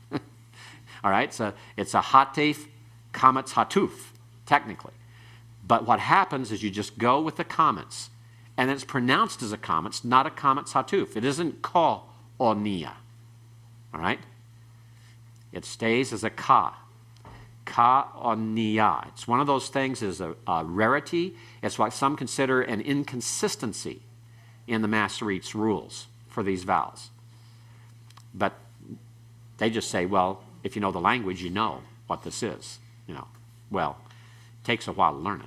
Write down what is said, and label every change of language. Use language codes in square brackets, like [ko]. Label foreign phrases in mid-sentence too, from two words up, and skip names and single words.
[en] All right, so it's a hatif comets hatuf, technically. But what happens is you just go with the comets, and it's pronounced as a comets, not a comets hatuf. It isn't ko onia. All right? It stays as a ka. Ka onia. It's one of those things is a rarity. It's what some consider an inconsistency in the Masorete's rules for these vowels. But they just say, well, if you know the language, you know what this is. You know, well, it takes a while to learn it.